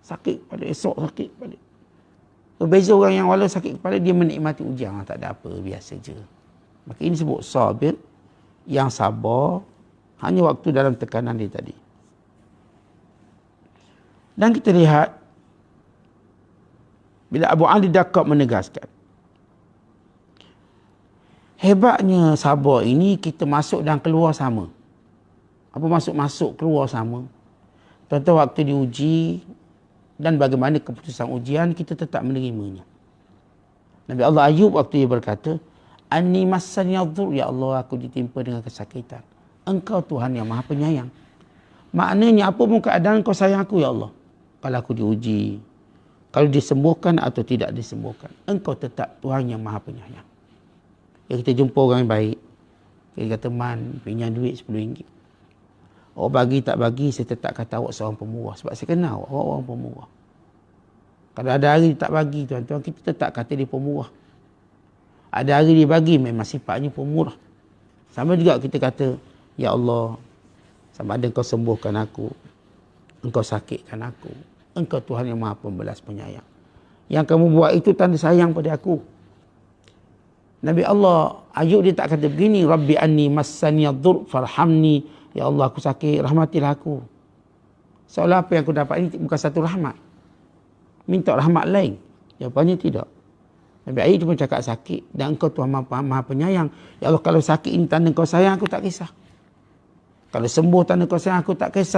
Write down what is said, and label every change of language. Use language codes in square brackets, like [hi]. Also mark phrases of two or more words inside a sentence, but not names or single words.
[ms] sakit kepala, esok sakit kepala. Berbeza orang yang walau sakit kepala, dia menikmati ujian, tak ada apa, biasa je. Maka ini sebut sabir, yang sabar, hanya waktu dalam tekanan dia tadi. Dan kita lihat, bila Abu Ali Daqqaq menegaskan, hebatnya sabar ini, kita masuk dan keluar sama. Apa masuk keluar sama? Tentu waktu diuji dan bagaimana keputusan ujian, kita tetap menerimanya. Nabi Allah Ayub waktu dia berkata, [ar] أني مسني الضر، يا الله, [ms] aku ditimpa dengan kesakitan. Engkau Tuhan yang Maha Penyayang. Maknanya apa pun keadaan, kau sayang aku, [ar] يا الله. [ms] Kalau aku diuji, kalau disembuhkan atau tidak disembuhkan, engkau tetap Tuhan yang Maha Penyayang. Ya, kita jumpa orang yang baik, kita kata, Man, pinjam duit RM10. Awak bagi tak bagi, saya tetap kata awak seorang pemurah. Sebab saya kenal awak orang pemurah. Kalau ada hari tak bagi, tuan-tuan, kita tetap kata dia pemurah. Ada hari dia bagi, memang sifatnya pemurah. Sama juga kita kata, [ar] يا الله, [ms] sama ada engkau sembuhkan aku, engkau sakitkan aku, engkau Tuhan yang Maha Pembelas Penyayang. Yang kamu buat itu tanda sayang pada aku. Nabi Allah Ayub dia tak kata begini, [ar] رب أني مسني الضر فارحمني، يا الله [ms] aku sakit, rahmatilah aku. Seolah apa yang aku dapat ini bukan satu rahmat, minta rahmat lain. Jawapannya tidak. Nabi Ayub cuma cakap sakit, dan engkau Tuhan Maha Penyayang. [ar] يا الله, [ms] kalau sakit ini tanda kau sayang, aku tak kisah. Kalau sembuh tanda kau sayang, aku tak kisah.